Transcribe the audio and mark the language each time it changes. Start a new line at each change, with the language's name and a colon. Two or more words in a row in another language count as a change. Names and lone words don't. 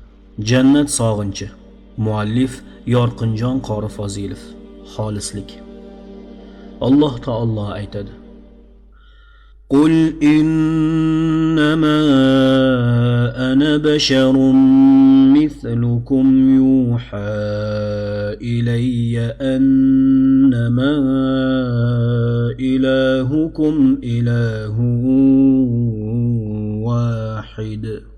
Uzbek: Jannat sog'inchi. Muallif Yorqinjon Qori Fozilov. Xolislik. Alloh taolo aytadi:
Arabic: قل إنما أنا بشر مثلكم يوحى إلي أنما إلهكم إله واحد.